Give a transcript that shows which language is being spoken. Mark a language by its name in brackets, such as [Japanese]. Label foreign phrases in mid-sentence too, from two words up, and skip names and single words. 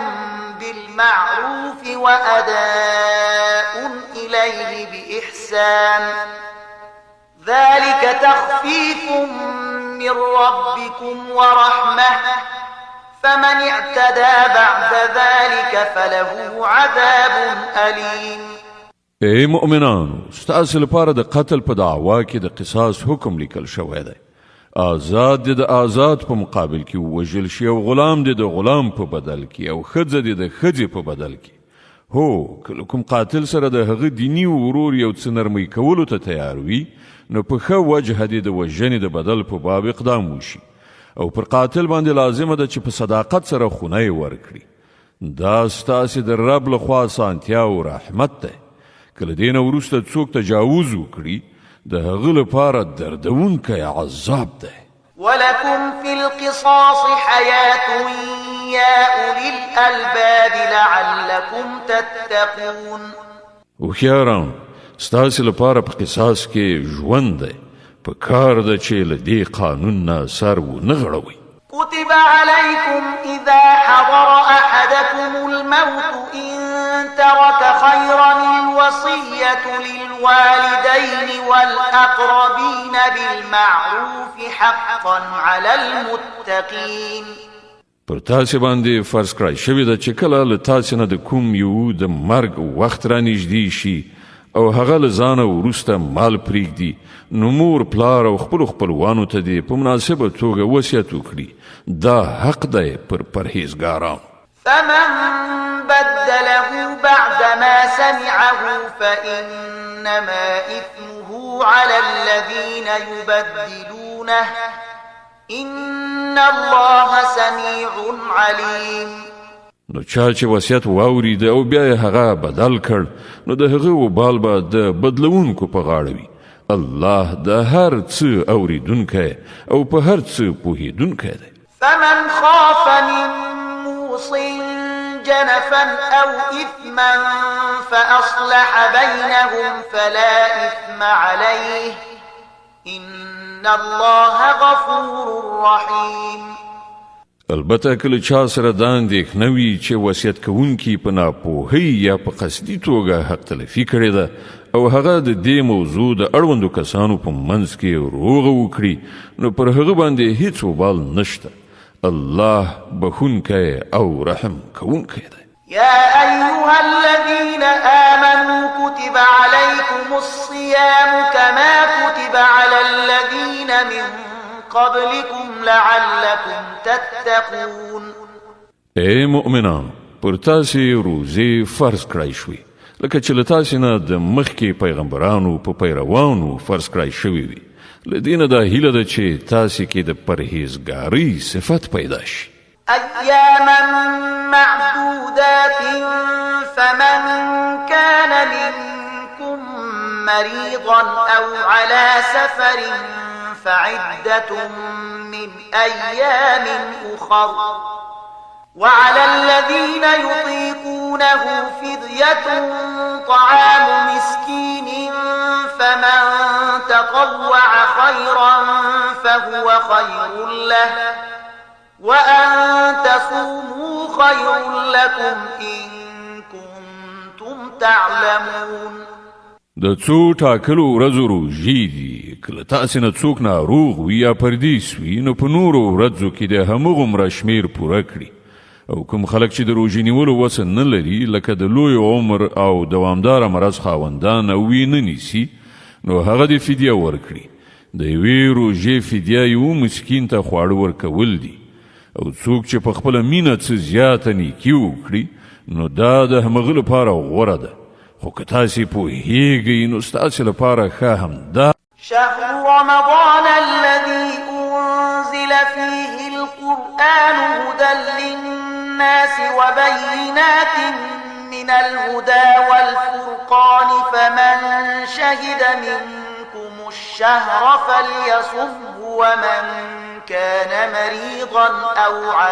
[Arabic] بالمعروف وأداء إليه بإحسان ذلك تخفيف من ربكم ورحمة فمن اعتدى بعد ذلك فله عذاب أليم. [Pashto] ای مؤمنانو، ستاسو لپاره د قتل په دعوا کې د قصاص حکم لیکل شوی دی. آزاد د آزاد په مقابل کې ووژل شي او غلام د غلام په بدل کې او ښځه د ښځې په بدل کې. هو، کله کوم قاتل سره د هغه دیني ورور یو څه نرمۍ کولو ته تیار وي، نو په ښه وجه د وژنې د بدل په باب اقدام وشي، او پر قاتل باندې لازمه ده چې په صداقت سره خونه یې ورکړي. دا ستاسې د رب لخوا اسانتیا او رحمت دی. کله دې نه وروسته څوک تجاوز وکړي، د هغه لپاره دردونکی عذاب دی. [Arabic] ولكم في القصاص حياة يا أولي الألباب لعلكم تتقون. [Pashto] هوښیاران، ستاسې لپاره په قصاص کې ژوند دی، په کار ده چې له دې قانون نه سر ونه غړوئ. [Arabic] كتب عليكم إذا حضر أحدكم الموت إن ترك خيرا الوصية للوالدين والأقربين بالمعروف حقا على المتقين. [Pashto] پر تاسې باندې فرض کړای شوې ده چې کله له تاسې نه د کوم یو د مرګ وخت را نږدې شي او هغه له ځانه وروسته مال پرېږدي، نو مور پلار او خپلو خپلوانو ته دې په مناسبه توګه وصیت وکړي. دا حق دی پر پرهیزګارانو. [Arabic] فمن بدل بدله بعدما سمعه فإنما إثمه على الذين يبدلونه إن الله سميع عليم. [Pashto] نو چا چې وصیت واورید او بیا یې هغه بدل کړ نو د هغه وبال به د بدلونکو په غاړه وي. الله د هر څه اوریدونکی او په هر څه پوهیدونکی دی. [Arabic] فمن خاف من موص جنفا أو إثما فأصلح بينهم فلا إثم عليه إن الله غفور رحيم. [Pashto] البته کله چا سره دا اندېښنه وي چې وصیت کوونکي په ناپوهۍ یا په قصدي توګه حق تلفي کړې ده او هغه د دې موضوع د اړوندو کسانو په منځ کې روغه وکړي نو پر هغه باندې هیڅ وبال نشته. الله بخونکی او رحم کوونکی دی. [Arabic] يا أيها الذين آمنوا كتب عليكم الصيام كما كتب على الذين من قبلكم لعلكم تتقون. [Pashto] اے مؤمنان پر تاسې روزې فرض کړای شوي لکه چې له تاسې نه د مخکې پیغمبرانو په پیروانو فرض کړای شوي وي. له دې نه دا هیله ده چې تاسې کې د پرهیزګارۍ صفت پیدا شي. [Arabic] أياما معدودات فمن كان منكم مريضا أو على سفر فعدة من أيام أخر وعلى الذين يطيقونه فدية طعام مسكين فمن تطوع خيرا فهو خير له وأن تصوموا خير لكم إن كنتم تعلمون. [Pashto] د څو ټاکلو ورځو روژې دي. کله تاسې نه څوک ناروغ وي یا پردیس وي نو په نورو ورځو کې د همغومره شمیر پوره کړي. او کوم خلک چې د روژې نیولو وسه نه لري لکه د لوی عمر او دوامداره مرض خاوندان او وی نه نیسي نو هغه د فدیه ورکړي. د یوې روژې فدیه یو مسکین ته خواړه ورکول دي. او څوک چې په خپله مینه څه زیاته نیکي وکړي نو دا د همغه لپاره غوره ده. خو که تاسې پوهیږئ نو ستاسې لپاره ښه همدا. [Arabic] شهر رمضان الذي أنزل فيه القرآن هدى للناس وبينات من الهدى والفرقان فمن شهد منكم الشهر فليصمه ومن كان مريضا أو